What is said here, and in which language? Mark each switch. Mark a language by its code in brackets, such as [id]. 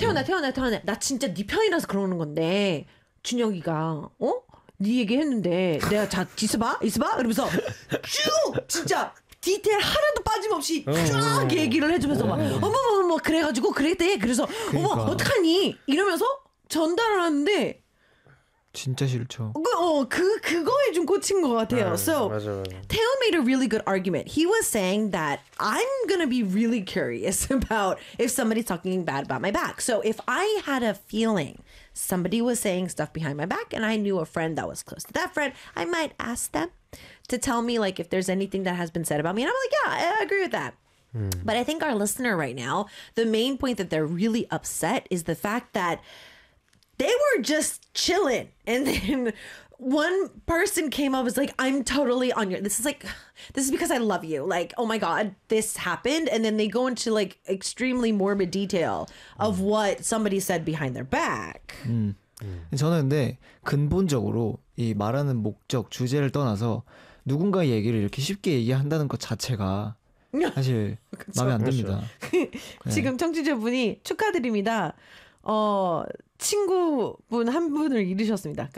[ko] 태훈아 나 진짜 네 편이라서 그러는 건데 준혁이가 네 얘기했는데 내가 자 있어봐 이러면서 쭉 진짜 디테일 하나도 빠짐없이 쫙 얘기를 해주면서 막 어머 그래가지고 그랬대 그래서 그러니까. 어머 어떡하니 이러면서 전달을 하는데 진짜 싫죠. 그거에 좀 꽂힌 것 같아요. 네, [en] so [ko] 맞아. [en] Taeho made a really good argument. He was saying that I'm gonna be really curious about if somebody's talking bad about my back. So if I had a feeling somebody was saying stuff behind my back and I knew a friend that was close to that friend, I might ask them to tell me like if there's anything that has been said about me. And I'm like, yeah, I agree with that. But I think our listener right now, the main point that they're really upset is the fact that they were just chilling. And then one person came up, was like, I'm totally on your, this is like, this is because I love you. Like, oh my God, this happened. And then they go into like extremely morbid detail of what somebody said behind their back. [ko] 저는 근데 근본적으로 이 말하는 목적, 주제를 떠나서 누군가 얘기를 이렇게 쉽게 얘기한다는 것 자체가 사실 그쵸, 마음에 안 듭니다. 지금 청취자분이 축하드립니다. 어, 친구분 한 분을 잃으셨습니다.